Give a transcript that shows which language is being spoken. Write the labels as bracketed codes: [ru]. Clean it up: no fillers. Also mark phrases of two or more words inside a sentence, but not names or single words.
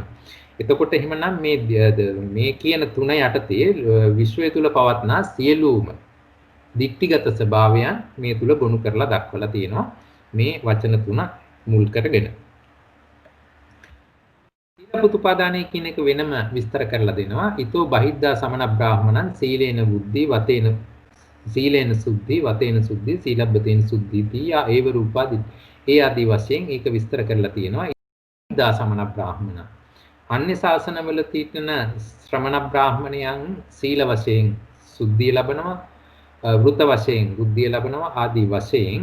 [si] එතකොට එහෙමනම් මේ කියන තුන යටතේ විශ්වය තුල පවත්නා සියලුම දික්ටිගත ස්වභාවයන් මේ තුල ගොනු කරලා දක්වලා තියෙනවා මේ වචන තුන මුල් කරගෙන. සීලබ්බතුපාදානය කියන එක වෙනම විස්තර කරලා දෙනවා. [pi] ඊතෝ බහිද්දා සමන බ්‍රාහමණං සීලේන බුද්ධි වතේන සීලේන සුද්ධි වතේන සුද්ධි සීලබ්බතේන සුද්ධිති යා ඒව රූපාදි [si] ඒ ආදී වශයෙන් ඒක විස්තර කරලා තියෙනවා. [pi] බහිද්දා සමන බ්‍රාහමණ [si] අන්‍ය ශාසනවල තියෙන ශ්‍රමණ බ්‍රාහමණයන් සීල වශයෙන් සුද්ධිය ලබනවා වෘත වශයෙන් බුද්ධිය ලබනවා ආදී වශයෙන්.